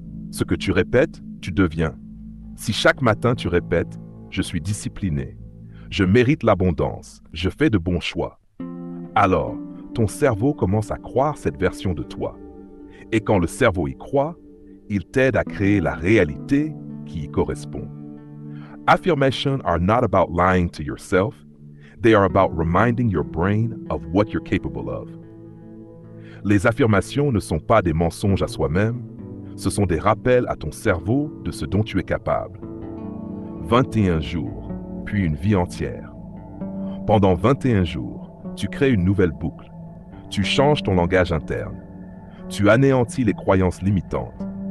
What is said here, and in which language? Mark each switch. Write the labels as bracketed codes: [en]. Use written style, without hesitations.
[fr] Ce que tu répètes, tu deviens. Si chaque matin tu répètes « Je suis discipliné, je mérite l'abondance, je fais de bons choix », alors ton cerveau commence à croire cette version de toi. Et quand le cerveau y croit, il t'aide à créer la réalité qui y correspond. [en] Affirmations are not about lying to yourself. They are about reminding your brain of what you're capable of. [fr] Les affirmations ne sont pas des mensonges à soi-même, ce sont des rappels à ton cerveau de ce dont tu es capable. 21 jours, puis une vie entière. Pendant 21 jours, tu crées une nouvelle boucle. Tu changes ton langage interne. Tu anéantis les croyances limitantes.